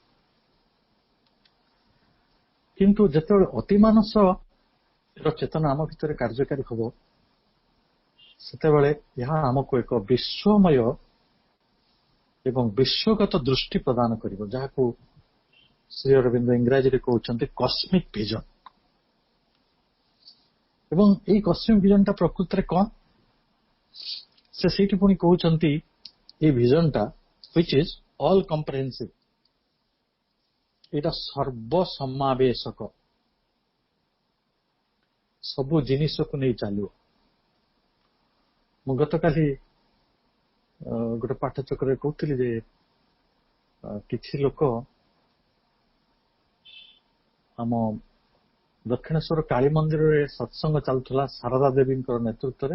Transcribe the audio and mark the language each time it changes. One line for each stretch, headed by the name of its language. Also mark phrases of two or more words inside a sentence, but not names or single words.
Odia: କିନ୍ତୁ ଯେତେବେଳେ ଅତିମାନସର ଚେତନା ଆମ ଭିତରେ କାର୍ଯ୍ୟକାରୀ ହବ, ସେତେବେଳେ ଏହା ଆମକୁ ଏକ ବିଶ୍ୱମୟ ଏବଂ ବିଶ୍ୱଗତ ଦୃଷ୍ଟି ପ୍ରଦାନ କରିବ, ଯାହାକୁ ଶ୍ରୀ ଅରବିନ୍ଦ ଇଂରାଜୀରେ କହୁଛନ୍ତି
English: cosmic vision.
Odia: ଏବଂ ଏଇ
English: cosmic visionଟା
Odia: ପ୍ରକୃତରେ କଣ, ସେ ସେଇଠି ପୁଣି କହୁଛନ୍ତି ଏଇ ଭିଜନଟା
English: which is all comprehensive,
Odia: ଏଇଟା ସର୍ବସମାବେଶକ, ସବୁ ଜିନିଷକୁ ନେଇ ଚାଲିବ। ମୁଁ ଗତକାଲି ଗୋଟେ ପାଠଚକ୍ରରେ କହୁଥିଲି ଯେ କିଛି ଲୋକ ଆମ ଦକ୍ଷିଣେଶ୍ୱର କାଳୀ ମନ୍ଦିରରେ ସତ୍ସଙ୍ଗ ଚାଲୁଥିଲା ଶାରଦା ଦେବୀଙ୍କର ନେତୃତ୍ୱରେ।